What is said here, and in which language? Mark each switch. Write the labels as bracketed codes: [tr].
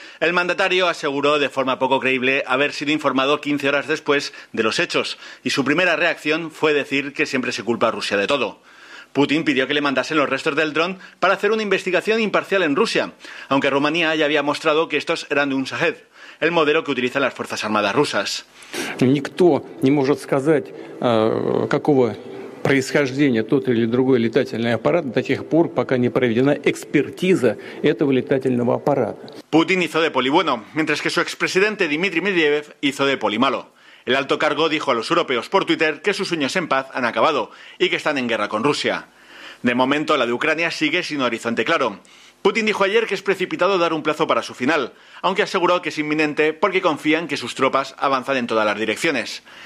[es] El mandatario aseguró de forma poco creíble haber sido informado 15 horas después de los hechos, y su primera reacción fue decir que siempre se culpa a Rusia de todo. Putin pidió que le mandasen los restos del dron para hacer una investigación imparcial en Rusia, aunque Rumanía ya había mostrado que estos eran de un Shahed, el modelo que utilizan las Fuerzas Armadas rusas. [ru] Никто не может сказать, какого происхождения тот или другой летательный аппарат до тех пор, пока не проведена экспертиза этого летательного аппарата. [es] Путин hizo de polibueno, mientras que su expresidente Dmitry Medvedev hizo de polimalo. El alto cargo dijo a los europeos por Twitter que sus sueños en paz han acabado y que están en guerra con Rusia. De momento, la de Ucrania sigue sin horizonte claro. Putin dijo ayer que es precipitado dar un plazo para su final, aunque aseguró que es inminente porque confía en que sus tropas avanzan en todas las direcciones.